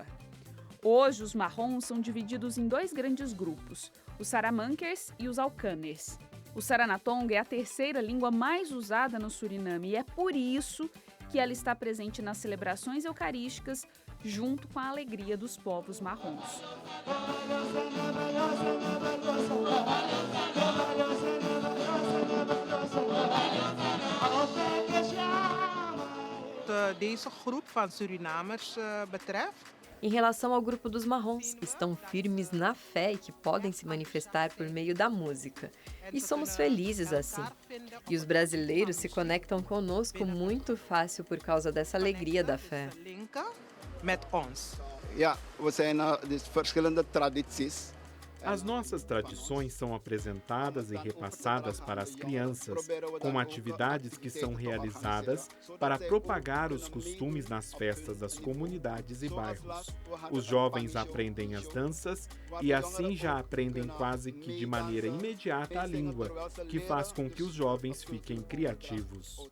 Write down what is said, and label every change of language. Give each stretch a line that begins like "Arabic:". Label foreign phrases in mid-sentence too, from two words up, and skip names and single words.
Portuguese: Hoje, os marrons são divididos em dois grandes grupos, os Saramankers e os Alcaners. O Saranatonga é a terceira língua mais usada no Suriname e é por isso que ela está presente nas celebrações eucarísticas junto com a alegria dos povos marrons.
Dutch: Deze groep van Surinamers betreft.
Portuguese: Em relação ao grupo dos marrons, que estão firmes na fé e que podem se manifestar por meio da música. E somos felizes assim. E os brasileiros se conectam conosco muito fácil por causa dessa alegria da fé.
Dutch: We zijn dus verschillende tradities.
Portuguese: As nossas tradições são apresentadas e repassadas para as crianças, com atividades que são realizadas para propagar os costumes nas festas das comunidades e bairros. Os jovens aprendem as danças e assim já aprendem quase que de maneira imediata a língua, que faz com que os jovens fiquem criativos.